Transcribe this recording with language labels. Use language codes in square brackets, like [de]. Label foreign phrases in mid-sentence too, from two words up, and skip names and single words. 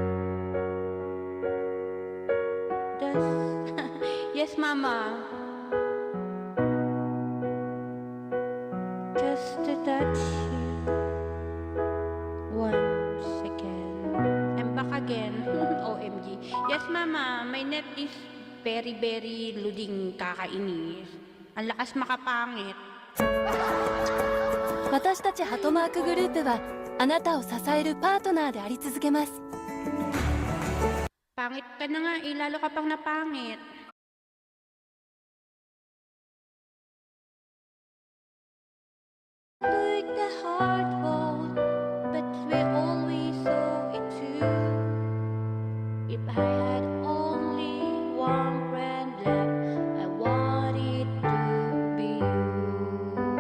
[en] Yes, Mama. Just to touch you once again. I'm back again. OMG. Yes, Mama. My net is very, very luding kakainis. [tl] Ang lakas makapangit. [ja] 私たちハトマークグループはあなたを支えるパートナーであり続けます。 [tl] Pangit ka na nga eh. Lalo ka pang napangit. [en] Took the hard road, but we always saw it too. If I had only one friend left, I want it to be you.